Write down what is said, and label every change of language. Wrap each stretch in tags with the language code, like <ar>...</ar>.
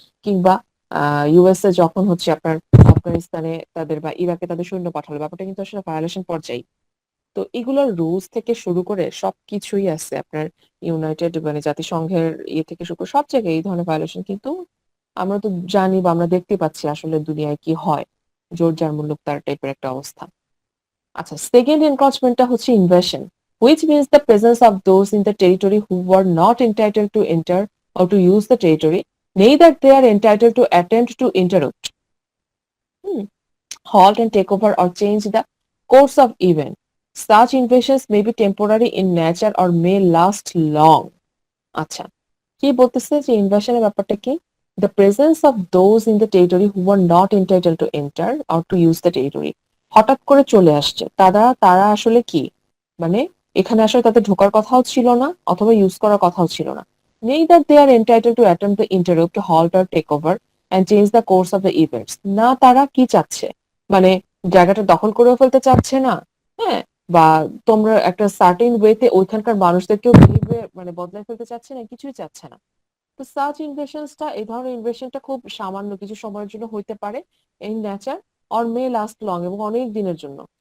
<bn>কিংবা ইউএসএ যখন হচ্ছে আপনার আফগানিস্তানে তাদের বা ইরাকে তাদের সৈন্য পাঠালো, ব্যাপারটা কিন্তু আসলে ভায়োলেশন পর্যায়ে। তো এগুলোর রুলস থেকে শুরু করে সবকিছুই আছে আপনার ইউনাইটেড মানে জাতিসংঘের ইয়ে থেকে শুরু করে সব জায়গায় এই ধরনের ভায়োলেশন কিন্তু আমরা তো জানি বা আমরা দেখতে পাচ্ছি আসলে দুনিয়ায় কি হয়, জোর যার মুলুক তার টাইপের একটা অবস্থা। আচ্ছা, সেকেন্ড এনক্রচমেন্টটা হচ্ছে invasion,</bn> <en>which means the presence of those in the territory who were not entitled to enter or to use the territory, neither they are entitled to attempt to interrupt, halt and take over or change the course of event. Such invasions may be temporary in nature or may last long.</en> <bn>আচ্ছা, কি বলতেছে যে ইনভেশনের ব্যাপারটা কি?</bn> <en>The presence of those in the territory</en> <bn>who were not entitled to enter or to use the territory, হঠাৎ করে চলে আসছে তারা, তারা আসলে কি মানে এখানে আসলে তাদের ঢোকার কথাও ছিল না অথবা ইউজ করার কথাও ছিল না।</bn> <en>Neither they are entitled to attempt to interrupt, halt or take over and change the course of the events.</en> <bn>না তারা কি চাচ্ছে, মানে জায়গাটা দখল করে ফেলতে চাচ্ছে না, হ্যাঁ, বা তোমরা একটা সার্টেন ওয়েতে ওইখানকার মানুষদেরকেও বিহেভিয়ার মানে বদলাই ফেলতে চাচ্ছে না, কিছুই চাচ্ছে না। তো সার্চ ইনভেশনসটা, এই ধরনের ইনভেশনটা খুব সামান্য কিছু সময়ের জন্য হইতে পারে এই nature,</bn> <en>or may last long,</en> <bn>এবং অনেক দিনের জন্য।</bn>